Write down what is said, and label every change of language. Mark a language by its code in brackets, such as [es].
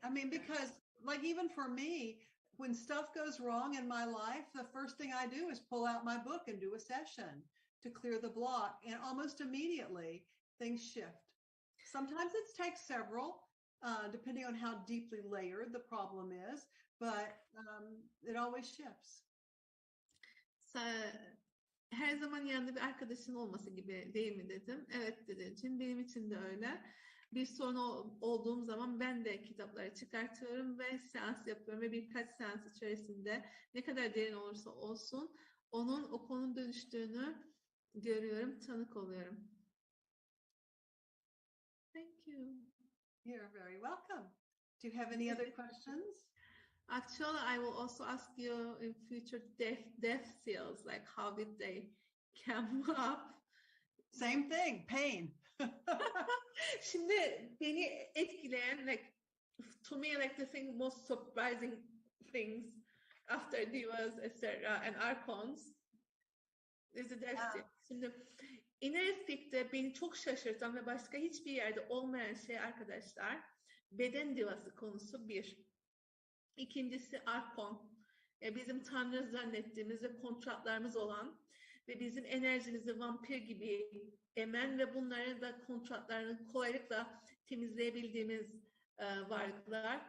[en] I mean, because like even for me, when stuff goes wrong in my life, the first thing I do is pull out my book and do a session to clear the block. And almost immediately things shift. Sometimes it takes several, depending on how deeply layered the problem is, but it always shifts. [tr] Her zaman yanında bir arkadaşın olması gibi değil mi dedim. Evet dedi için. Benim için de öyle. Bir sorun olduğum zaman ben de kitapları çıkartıyorum ve seans yapıyorum ve birkaç seans içerisinde ne kadar derin olursa olsun o konunun dönüştüğünü görüyorum, tanık oluyorum. [en] Thank you. You're very welcome. Do you have any other questions? Actually, I will also ask you in future death seals, like how did they come up? Same thing, pain. [tr] Şimdi beni etkileyen, [en] like to me, like the most surprising things after divas, etc. and archons is the death seal. [tr] Şimdi Inner Speak'te beni çok şaşırtan ve başka hiçbir yerde olmayan şey arkadaşlar, beden divası konusu bir. İkincisi arkon. Bizim tanrı zannettiğimiz ve kontratlarımız olan ve bizim enerjimizi vampir gibi emen ve bunların da kontratlarını kolaylıkla temizleyebildiğimiz varlıklar.